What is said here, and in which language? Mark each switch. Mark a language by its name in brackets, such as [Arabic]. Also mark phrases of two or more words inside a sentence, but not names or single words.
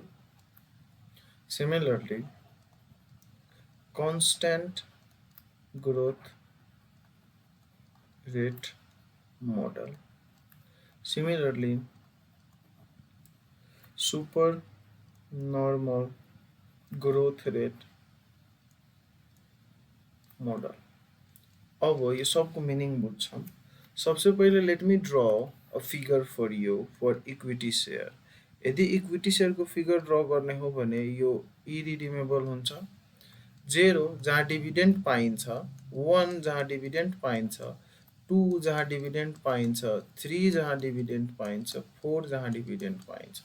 [English] Similarly, constant growth rate model. Similarly, super normal growth rate model. [Nepali] अब ये सबको मीनिंग बुझ्छौं. सबसे पहिले [English] let me draw a figure for you for equity share. [Nepali] यदि [English] equity shareको figure draw [Nepali] गर्ने हो भने यो इरिडिमेबल हुन्छ. 0 जहाँ डिभिडेन्ड पाइन्छ, 1 जहाँ डिभिडेन्ड पाइन्छ, 2 जहाँ डिभिडेन्ड पाइन्छ, 3 जहाँ डिभिडेन्ड पाइन्छ, 4 जहाँ डिभिडेन्ड पाइन्छ.